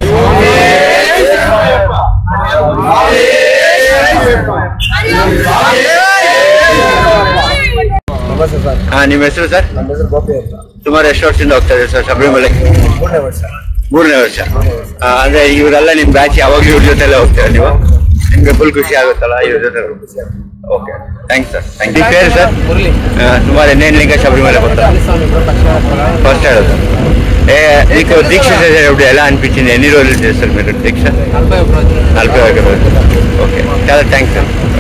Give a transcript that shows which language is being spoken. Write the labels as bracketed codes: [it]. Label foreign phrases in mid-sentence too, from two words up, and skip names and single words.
[kn] ನಮಸ್ತೆ ಸರ್. ನಿಮ್ಮ ಹೆಸರು ಸರ್? ನಮ್ಮ ಹೆಸರು ಗೋಪಿ ಅಂತ. ಸುಮಾರು ಎಷ್ಟು ವರ್ಷದಿಂದ ಹೋಗ್ತಾ ಇದ್ದೀರಿ ಸರ್ ಶಬರಿಮಲೆ? 3ನೇ ವರ್ಷ. 3ನೇ ವರ್ಷ. ಅಂದರೆ ಇವರೆಲ್ಲ ನಿಮ್ಮ ಬ್ಯಾಚ್ ಯಾವಾಗಲೂ ಇವ್ರ ಜೊತೆಲ್ಲ ಹೋಗ್ತೀರಾ ನೀವು? ನಿಮಗೆ ಫುಲ್ ಖುಷಿ ಆಗುತ್ತಲ್ಲ ಇವ್ರ ಜೊತೆ? ಓಕೆ, [en] thanks sir, thank you. [te] పేరు సార్? సుమారు ఎన్నేళ్ళ శబరిమల ఫస్ట్ ಹೇಳೋದು. నీకు దీక్ష చేసేటప్పుడు ఎలా అనిపించింది? ఎన్ని రోజులు చేస్తారు మీరు దీక్ష? 41 రోజులు. ఓకే, చాలా [en] thanks sir.